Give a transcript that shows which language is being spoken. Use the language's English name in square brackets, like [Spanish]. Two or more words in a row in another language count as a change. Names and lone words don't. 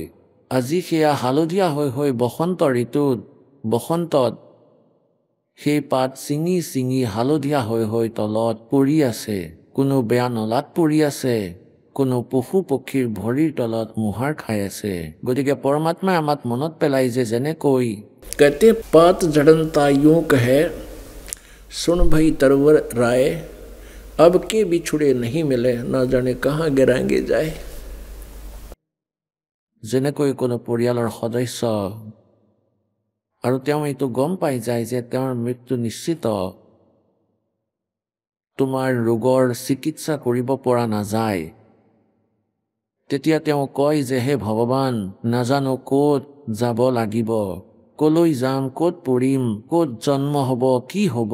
[Assamese] আজি সেয়া হালধীয়া হৈ বসন্ত ঋতুত, বসন্তত সেই পাত ছিঙি ছিঙি হালধীয়া হৈ তলত পৰি আছে। কোনো বেয়া নলাত পৰি আছে, কোনো পশু পক্ষীৰ ভৰিৰ তলত মোহাৰ খাই আছে। গতিকে পৰমাত্মাই আমাক মনত পেলাই যে যেনেকৈ [Hindi] कहते पात झड़नता यूं कहे, सुन भई तरवर राय, अब के बिछुड़े नहीं मिले, ना जाने कहाँ गिराएंगे जाए। [Assamese] যেনেকৈ কোনো পৰিয়ালৰ সদস্য আৰু তেওঁ এইটো গম পাই যায় যে তেওঁৰ মৃত্যু নিশ্চিত, তোমাৰ ৰোগৰ চিকিৎসা কৰিব পৰা নাযায়, তেতিয়া তেওঁ কয় যে হে ভগৱান, নাজানো ক'ত যাব লাগিব, কলৈ যাম, ক'ত পৰিম, ক'ত জন্ম হ'ব, কি হ'ব।